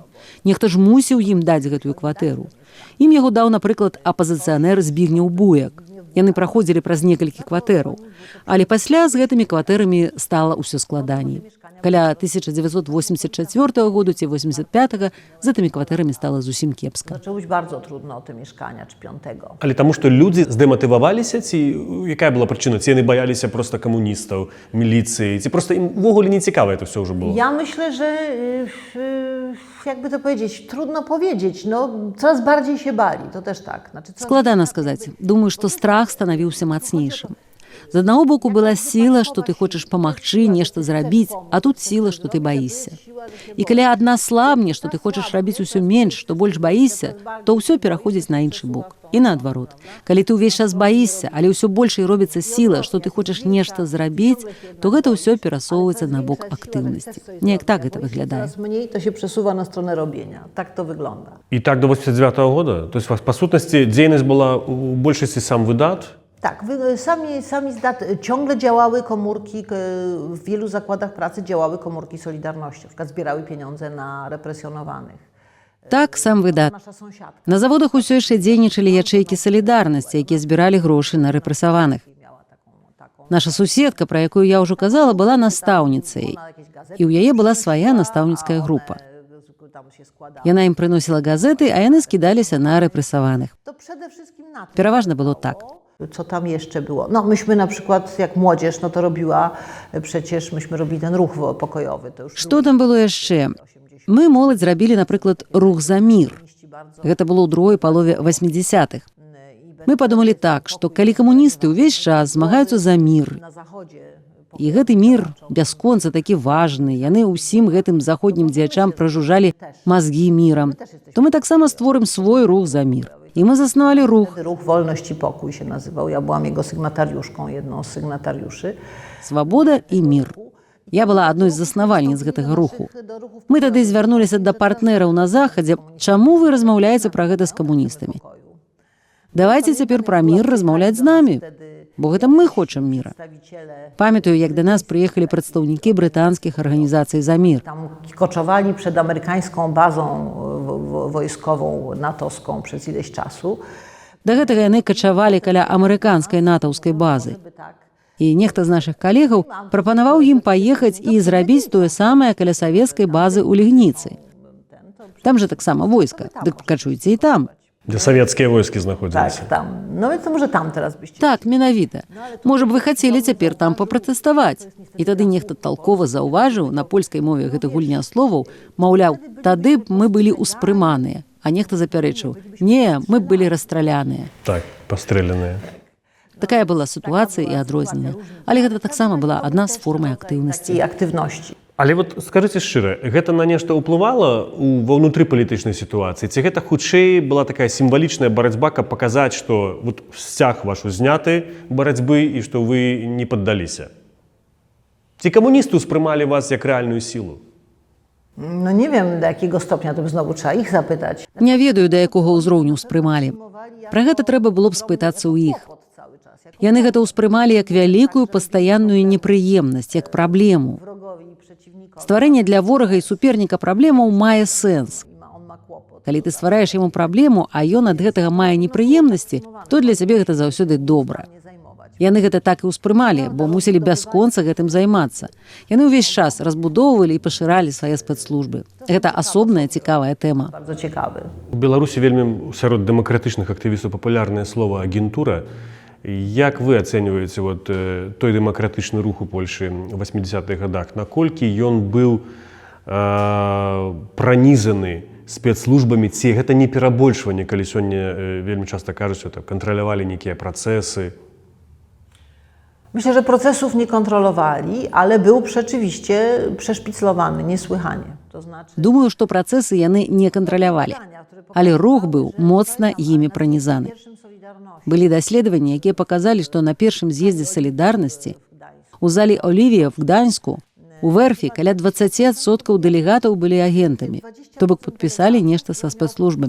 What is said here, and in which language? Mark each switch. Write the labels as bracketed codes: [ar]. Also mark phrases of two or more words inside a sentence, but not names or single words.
[be] Нехта ж мусіў ім даць гэтую кватэру. Ім яго даў, напрыклад, апазіцыянер Збігнеў Буяк. Яны праходзілі праз некалькі кватэраў. Але пасля з гэтымі кватэрамі стала ўсё складаней. Каля 1984 году ці 85-го з гэтымі кватэрамі стала зусім кепска. [pl] Zaczęło być bardzo trudno o te mieszkania, czy 5. [be] Але таму, што людзі здэматываваліся, ці якая была прычына? Ці яны баяліся проста камуністаў, міліцыі, ці проста ім увогуле не цікава это ўсё ўжо было? [pl] Ja myślę, że jakby to powiedzieć, trudno powiedzieć, no coraz bardziej się bali, to też tak. Znaczy, [be] Складана сказаць. Думаю, што страх станавіўся мацнейшым. З аднаго боку была сіла, што ты хочаш памагчы, нешта зрабіць, а тут сіла, што ты баішся. І калі адна слабне, што ты хочаш рабіць усё менш, што больш баішся, то ўсё пераходзіць на іншы бок. І наадварот. Калі ты ўвесь час баішся, але ўсё большай робіцца сіла, што ты хочаш нешта зрабіць, то гэта ўсё перасоўваецца на бок актыўнасці. Неяк так гэта выглядае. [pl] Coraz mniej to się przesuwa na stronę robienia. Tak to wygląda. [be] І так до 89 года? [ru] То есть, [be] па сутнасці, дзейнасць была у большасці сам выдат? [pl] Tak, ciągle działały komórki, w wielu zakładach pracy działały komórki Solidarności, na przykład zbierały pieniądze na represjonowanych. [be] Так, сам выдат. [pl] Nasza sąsiadka [be] На заводах усё яшчэ дзейнічалі ячэйкі салідарнасці, якія збіралі грошы на рэпрэсаваных. Наша суседка, про якую я ўжо казала, была настаўніцай, і ў яе была свая настаўніцкая група. Яна ім прыносіла газеты, а яны скідаліся на рэпрэсаваных. [pl] Пераважна było tak. Co tam jeszcze było? No myśmy na przykład, jak młodzież, no to robiła, przecież myśmy robili ten ruch pokojowy. To już [be] Што там было яшчэ? Мы, моладзь, зрабілі, напрыклад, рух за мір. Гэта было ў другой палове 80-х. Мы падумалі так, што калі камуністы ўвесь час змагаюцца за мір, [pl] na zachodzie. [be] і гэты мір бясконца такі важны, яны ўсім гэтым заходнім дзеячам пражужалі мазгі мірам, то мы таксама створым свой рух за мір. І мы заснавалі рух [pl] Ruch Wolność i Pokój się nazywał. Ja byłam jego sygnatariuszką, jedną z sygnatariuszy. [be] «Свабода і мір». Я была адной з заснавальніц гэтага руху. Мы тады звярнуліся да партнераў на захадзе, чаму вы размаўляеце пра гэта з камуністамі? Давайце цяпер пра мір размаўляць з намі, бо гэта мы хочам міра. Памятаю, як да нас прыехалі прадстаўнікі брытанскіх арганізацый за мір. [pl] Tam koczowali przed amerykańską bazą wojskową, natowską przez ileś czasu. [be] Да гэтага яны качавалі каля амерыканскай натаўскай базы. І нехта з нашых калегаў прапанаваў ім паехаць і зрабіць тое самае каля савецкай базы ў Лігніцы. Там жа таксама войска, дык пакачуйце і там. [ru] Где советские войски знаходзіліся. [pl] Tak, tam. No więc to może tam teraz byście... [be] Так, менавіта. Можа б вы хацелі цяпер там папратэставаць. І тады нехта талкова заўважыў на польскай мове гэта гульня словаў, маўляў, тады б мы былі ўспрыманыя. А нехта запярэчыў: не, мы б былі расстраляныя. Так, пастрэленыя. Такая была сітуацыя і адрозненне. Але гэта таксама была адна з формай актыўнасці. [pl] I aktywności. [be] Але вот скажыце шчыра, гэта на нешта ўплывала ва ўнутры палітычнай сітуацыі? Ці гэта хутчэй была такая сімвалічная барацьба, каб паказаць, што вот сцяг ваш узняты барацьбы і што вы не паддаліся? Ці камуністы ўспрымалі вас як рэальную сілу? [pl] No nie wiem, do jakiego stopnia, to by znowu trzeba ich zapytać. [be] Не ведаю, да якога ўзроўню ўспрымалі. Пра гэта трэба было б спытацца ў іх. Яны гэта ўспрымалі як вялікую пастаянную непрыемнасць, як праблему. Стварэнне для ворага і суперніка праблемаў мае сэнс. Калі ты ствараеш яму праблему, а ён ад гэтага мае непрыемнасці, то для цябе гэта заўсёды добра. Яны гэта так і ўспрымалі, бо мусілі бясконца гэтым займацца. Яны ўвесь час разбудоўвалі і пашыралі свае спецслужбы. Гэта асобная цікавая тэма. [pl] Bardzo ciekawy. [be] У Беларусі вельмі сярод дэмакратычных актывістаў папулярнае слова агентура. Як вы ацэньваеце вот, той дэмакратычны рух у Польшы ў 80-х годах? Наколькі ён быў пранізаны спецслужбамі, ці гэта не перабольшванне, калі сёння вельмі часта кажуць, што кантралявалі нейкія працэсы? [pl] Myślę, że procesów nie kontrolowali, ale był rzeczywiście przeszpiclowany, niesłychanie. To znaczy... [be] Думаю, што працэсы яны не кантралявалі, але рух быў моцна імі пранізаны. Былі даследаванні, якія паказалі, што на першым з'ездзе салідарнасці у зале Олівія в Гданьску у верфі каля 20% дэлегатаў былі агентамі, то бок падпісалі нешта са спецслужбамі.